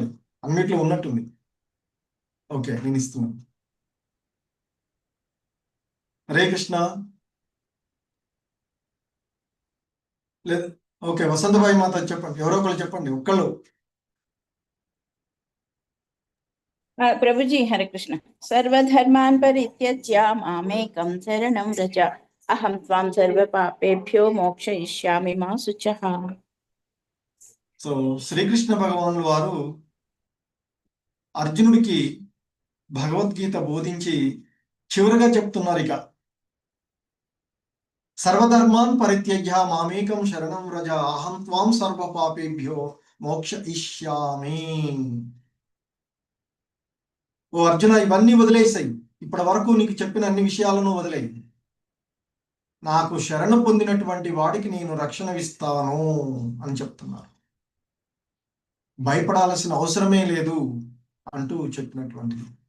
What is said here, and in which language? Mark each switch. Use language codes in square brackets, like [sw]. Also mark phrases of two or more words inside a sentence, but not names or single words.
[te] అన్మ్యూట్ లో ఉన్నట్టుంది. ఓకే, నేను ఇస్తున్నాను. హరే కృష్ణ. లేదు, ఓకే, వసంతబాయి మాతాజీ చెప్పండి. ఎవరో ఒకళ్ళు చెప్పండి, ఒక్కళ్ళు. ప్రభుజీ హరే కృష్ణ. [sa] सर्वधर्मान् परित्यज्य मामेकं शरणं व्रज अहं त्वां सर्व पापेभ्यो मोक्षयिष्यामि मा शुचः. [te] సో శ్రీకృష్ణ భగవానులు వారు అర్జునుడికి భగవద్గీత బోధించి చివరిగా చెప్తున్నారు, ఇక [sa] सर्वधर्मान् परित्यज्य मामेकं शरणं व्रज अहं त्वां सर्व पापेभ्यो मोक्षयिष्यामि. [te] ఓ అర్జున, ఇవన్నీ వదిలేసాయి. ఇప్పటి వరకు నీకు చెప్పిన అన్ని విషయాలను వదిలేయి. నాకు శరణు పొందినటువంటి వాడికి నేను రక్షణ ఇస్తాను అని చెప్తున్నారు. భయపడాల్సిన అవసరమే లేదు అంటూ చెప్పినటువంటిది.